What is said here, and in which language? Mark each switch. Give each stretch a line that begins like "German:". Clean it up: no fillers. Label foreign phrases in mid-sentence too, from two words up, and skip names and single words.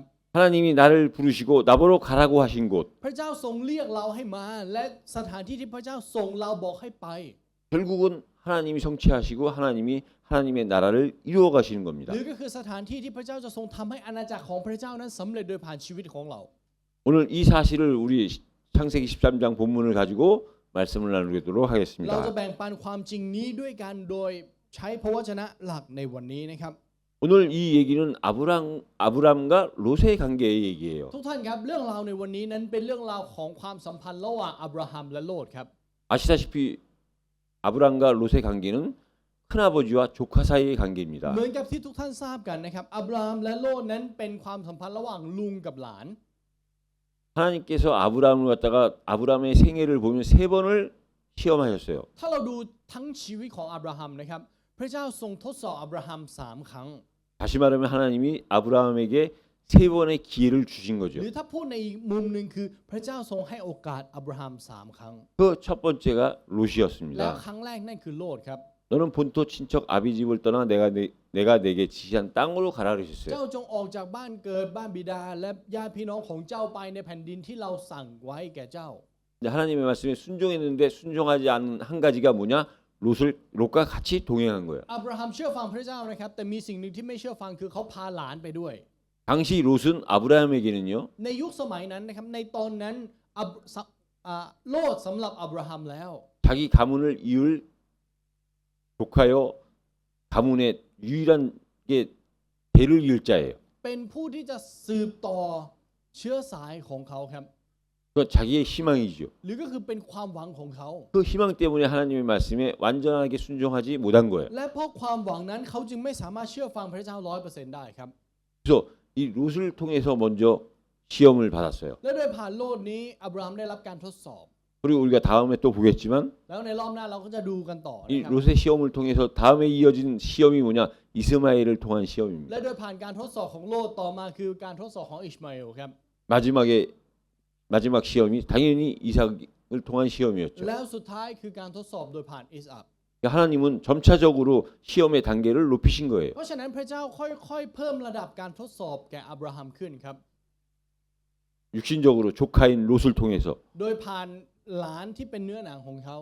Korean: 하나님이 나를 부르시고 나보러 가라고 하신 곳
Thai: พระเจ้าทรงเรียกเราให้มา และสถานที่ที่พระเจ้าทรงเราบอกให้ไป
Korean: 결국은 하나님이 성취하시고 하나님의 나라를 이루어 가시는
Thai: ห
Korean: 겁니다.
Thai: รือก็คือสถานที่ที่พระเจ้าจะทรงทำให้อาณาจักรของพระเจ้านั้นสำเร็จโดยผ่านชีวิตของเรา
Korean: 오늘 이 사실을 우리 창세기 13장 본문을 가지고 말씀을 나누도록
Thai: เราจะ
Korean: 하겠습니다.
Thai: แบ่งปันความจริงนี้ด้วยกันโดยใช้พระวจนะหลักในวันนี้นะครับ
Korean: 오늘 이 얘기는 아브람과 롯의 관계의 얘기예요.
Thai: ทุกท่านครับเรื่องราวในวันนี้นั้นเป็นเรื่องราวของความสัมพันธ์ระหว่างอับราฮัมและโลดครับ
Korean: 아시다시피 아브람과 롯의 관계는 큰아버지와 조카 사이의 관계입니다.
Thai: เหมือนกับที่ทุกท่านทราบกันนะครับอับราฮัมและโลดนั้นเป็นความสัมพันธ์ระหว่างลุงกับหลาน
Korean: 하나님께서 아브람을 갖다가 아브람의 생애를 보면 3번을 시험하셨어요.
Thai: ถ้าเราดูทั้งชีวิตของอับราฮัมนะครับพระเจ้าทรงทดสอบอับราฮัม3 ครั้ง
Korean: 다시 말하면 하나님이 아브라함에게 세 번의 기회를 주신
Thai: ห
Korean: 거죠.
Thai: รือถ้าพูดในอีกมุมหนึ่งคือพระเจ้าทรงให้โอกาสอับราฮัม3 ครั้ง
Korean: 그 첫 번째가
Thai: แล้ว
Korean: 롯이었습니다.
Thai: ครั้งแรกนั่นคือโลดครับ
Korean: 너는 본토 친척 아비 집을 떠나 내가 내게 지시한 땅으로 가라
Thai: เจ้า
Korean: 그러셨어요.
Thai: จงออกจากบ้านเกิดบ้านบิดาและญาติพี่น้องของเจ้าไปในแผ่นดินที่เราสั่งไว้แก่เจ้า
Korean: 근데 하나님의 말씀에 순종했는데 순종하지 않은 한 가지가 뭐냐? 롯과 같이 동행한 거예요.
Thai: อับราฮัมเชื่อฟังพระเจ้านะครับแต่มีสิ่งหนึ่งที่ไม่เชื่อฟังคือเขาพาหลานไปด้วย
Korean: 당시 롯은 아브라함에게는요.
Thai: ในยุคสมัยนั้นนะครับในตอนนั้นอับสะโลดสำหรับอับราฮัมแล้ว
Korean: 자기 가문을 이을 독하여 가문의 유일한 게 대를 이을 자예요.
Thai: เป็นผู้ที่จะสืบต่อเชื้อสายของเขาครับ
Korean: 그 자기의 희망이죠.
Thai: หรือก็คือเป็นความหวังของเขา
Korean: 그 희망 때문에 하나님의 말씀에 완전하게 순종하지 못한 거예요.
Thai: และเพราะความหวังนั้นเขาจึงไม่สามารถเชื่อฟังพระเจ้า 100% ได้ครับ
Korean: 그래서 이 롯을 통해서 먼저 시험을 받았어요.
Thai: และโดยผ่านโลดนี้อับราฮัมได้รับการทดสอบ
Korean: 그리고 우리가 다음에 또 보겠지만
Thai: แล้วในรอบหน้าเราก็จะดูกันต่อ
Korean: 이
Thai: นะครับ
Korean: 롯의 시험을 통해서 다음에 이어진 시험이 뭐냐? 이스마엘을 통한
Thai: และ
Korean: 시험입니다.
Thai: โดยผ่านการทดสอบของโลดต่อมาคือการทดสอบของอิชมาเอลครับ
Korean: 마지막 시험이 당연히 이삭을 통한 시험이었죠.
Thai: แล้วสุดท้ายคือการทดสอบโดยผ่านอิสอัค
Korean: 하나님은 점차적으로 시험의 단계를 높이신 거예요.
Thai: เพราะฉะนั้นพระเจ้าค่อยๆเพิ่มระดับการทดสอบแก่อับราฮัมขึ้นครับ
Korean: 육신적으로 조카인 롯을 통해서
Thai: โดยผ่านหลานที่เป็นเนื้อหนังของเขา